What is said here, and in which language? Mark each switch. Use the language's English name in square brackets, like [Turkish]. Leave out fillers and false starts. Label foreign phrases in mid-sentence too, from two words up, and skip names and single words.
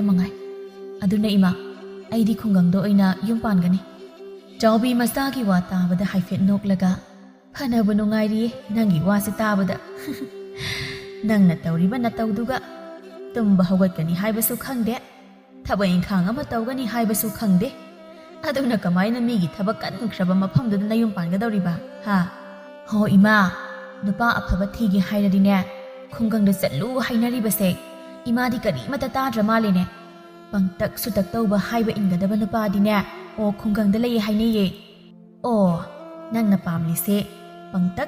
[Manipuri] ꯃꯉꯥꯏ ꯑꯗꯨꯅ ꯏꯃꯥ ꯑꯩꯗꯤ ꯈꯨꯡꯒꯪꯗ ꯑꯣꯏꯅ ꯌꯨꯝ ꯄꯥꯟꯒꯅꯤ ꯆꯥꯎꯕꯤ ꯃꯆꯥꯒꯤ ꯋꯥ ꯇꯥꯕꯗ ꯍꯥꯏꯐꯦꯠ ꯅꯣꯛꯂꯒ ꯐꯅꯕ ꯅꯨꯡꯉꯥꯏꯔꯤꯌꯦ ꯅꯪꯒꯤ ꯋꯥꯁꯦ ꯇꯥꯕꯗ Nangna tawriba natawduga tumba hawgatkani haibasu khangde thabak inkhang ama tawgani haibasu khangde aduna kamaina migi thabak kankraba mafamduda nayum pangadawriba ha ho ima nupa afaba thigi hairadine khungangda chatlu hainaribase imadi kari mata tadra malene pangtak sutak tawba haiba ingadaba nupadine o khungangda lei hainiye o nangna pamlise pangtak